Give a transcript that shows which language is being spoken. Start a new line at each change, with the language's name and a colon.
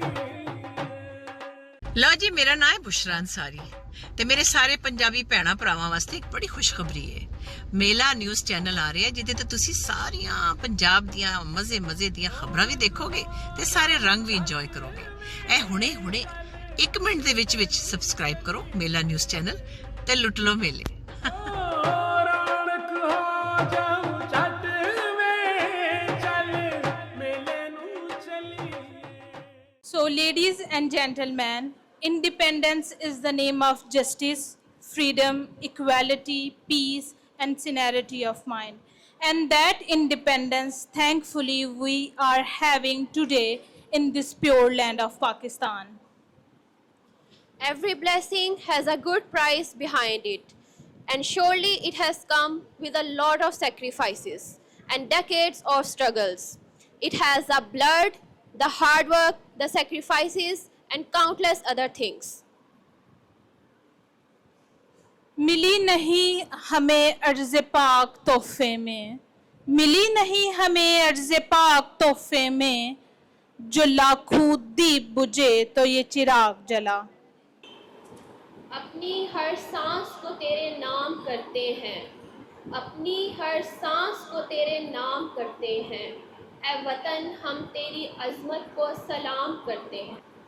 Punjabi: ਲਓ ਜੀ, ਮੇਰਾ ਨਾਮ ਹੈ ਬੁਸ਼ਰਾ ਅੰਸਾਰੀ ਤੇ ਮੇਰੇ ਸਾਰੇ ਪੰਜਾਬੀ ਭੈਣਾਂ ਭਰਾਵਾਂ ਵਾਸਤੇ ਇੱਕ ਬੜੀ ਖੁਸ਼ਖਬਰੀ ਹੈ। ਮੇਲਾ ਨਿਊਜ਼ ਚੈਨਲ ਆ ਰਿਹਾ, ਜਿਹਦੇ ਤੇ ਤੁਸੀਂ ਸਾਰੀਆਂ ਪੰਜਾਬ ਦੀਆਂ ਮਜ਼ੇ ਦੀਆਂ ਖਬਰਾਂ ਵੀ ਦੇਖੋਗੇ ਤੇ ਸਾਰੇ ਰੰਗ ਵੀ ਇੰਜੋਏ ਕਰੋਗੇ। ਇਹ ਹੁਣੇ 1 ਮਿੰਟ ਦੇ ਵਿੱਚ ਸਬਸਕ੍ਰਾਈਬ ਕਰੋ ਮੇਲਾ ਨਿਊਜ਼ ਚੈਨਲ ਤੇ ਲੁੱਟ ਲਓ ਮੇਲੇ। रौनक हो जाऊं झट में, चल मेले नू चली।
English: So, ladies and gentlemen, independence is the name of justice, freedom, equality, peace, and sincerity of mind. And that independence, thankfully, we are having today in this pure land of Pakistan. Every blessing has a good price behind it, and surely it has come with a lot of sacrifices and decades of struggles. It has the blood, the hard work, the sacrifices, and countless other things.
Hindi: मिली नहीं हमें अर्ज़ पाक तोहफे में, मिली नहीं हमें अर्ज़ पाक तोहफे में, जो लाखों दीप बुझे तो ये चिराग जला। अपनी हर सांस को तेरे नाम करते हैं, अपनी हर सांस को तेरे नाम करते हैं, ऐ वतन हम तेरी अज़मत को सलाम करते हैं।